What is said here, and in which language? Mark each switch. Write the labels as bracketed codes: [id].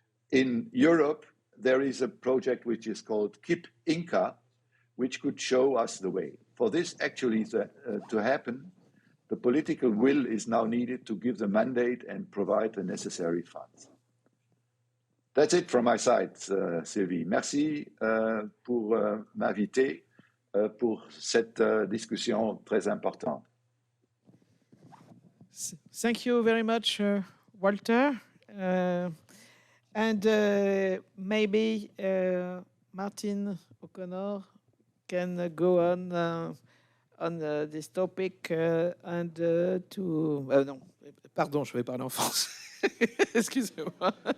[en] In Europe, there is a project which is called KIP Inca, which could show us the way. For this actually to happen, the political will is now needed to give the mandate and provide the necessary funds. That's it from my side, Sylvie. [fr] Merci pour m'inviter pour cette discussion très importante. [en] Thank you very much, Walter. And maybe Martin O'Connor can go on this topic and to... [fr] non, pardon, je vais parler en français. Excusez-moi.